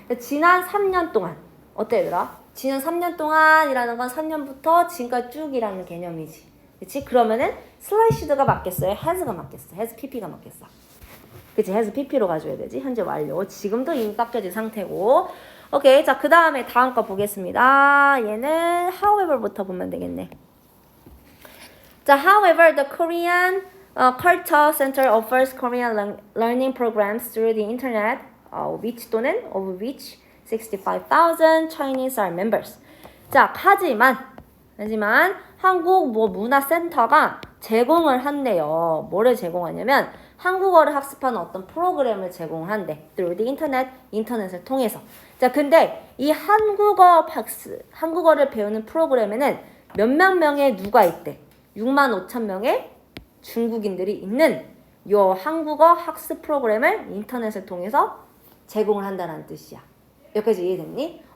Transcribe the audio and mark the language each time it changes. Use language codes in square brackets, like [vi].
[ko] 지난 3년 동안 어때 얘들아? 지난 3년 동안이라는 건 3년부터 지금까지 쭉이라는 개념이지. 그치? 그러면은 slashed가 맞겠어요? has가 맞겠어? has pp가 맞겠어? 그치? has pp로 가져야 되지. 현재 완료. 지금도 이미 깎여진 상태고. 오케이. 자, 그 다음에 다음 거 보겠습니다. 얘는 however부터 보면 되겠네. [en] 자, however, the Korean Culture Center offers Korean learning programs through the internet, which [ko] 또는 [en] of which 65,000 Chinese are members. [ko] 자, 하지만 한국 문화센터가 제공을 한대요. 뭐를 제공하냐면 한국어를 학습하는 어떤 프로그램을 제공한대. [en] through the internet, [ko] 인터넷을 통해서. 자, 근데 이 한국어를 배우는 프로그램에는 몇몇 명의 누가 있대? 65,000명의 중국인들이 있는 요 한국어 학습 프로그램을 인터넷을 통해서 제공을 한다는 뜻이야. 여기까지 이해됐니?